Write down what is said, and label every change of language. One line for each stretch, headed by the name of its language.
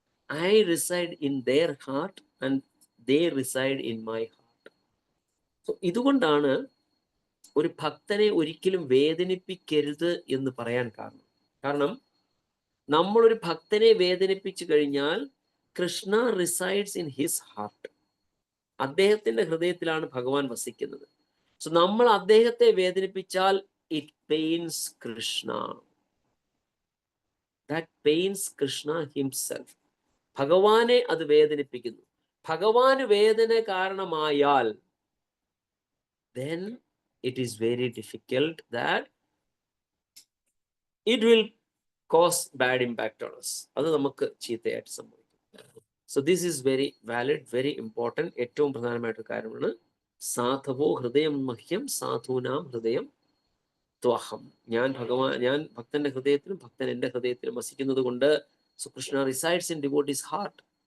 English: I reside in their heart and they reside in my heart.
Malayalam: So ഇതുകൊണ്ടാണ് ഒരു ഭക്തനെ ഒരിക്കലും വേദനിപ്പിക്കരുത് എന്ന് പറയാൻ കാരണം നമ്മളൊരു ഭക്തനെ വേദനിപ്പിച്ചു കഴിഞ്ഞാൽ
English: Krishna resides in his heart.
Malayalam: അദ്ദേഹത്തിന്റെ ഹൃദയത്തിലാണ് ഭഗവാൻ വസിക്കുന്നത്. സോ നമ്മൾ അദ്ദേഹത്തെ വേദനിപ്പിച്ചാൽ
English: It pains Krishna. That pains Krishna himself.
Malayalam: ഭഗവാനെ അത് വേദനിപ്പിക്കുന്നു. ഭഗവാന് വേദന കാരണമായാൽ
English: then it is very difficult that it will cause bad impact on us.
Malayalam: അത് നമുക്ക് ചീത്തയായിട്ട് സംഭവിക്കും.
English: So this is very valid, very important.
Malayalam: ഏറ്റവും പ്രധാനമായിട്ടൊരു കാര്യമാണ്
Sanskrit: സാധവോ ഹൃദയം മഹ്യം സാധൂനാം ഹൃദയം ത്വഹം.
Malayalam: ഞാൻ ഭക്തന്റെ ഹൃദയത്തിലും ഭക്തൻ എൻ്റെ ഹൃദയത്തിലും വസിക്കുന്നത് കൊണ്ട്.
English: So Krishna resides in devotees heart.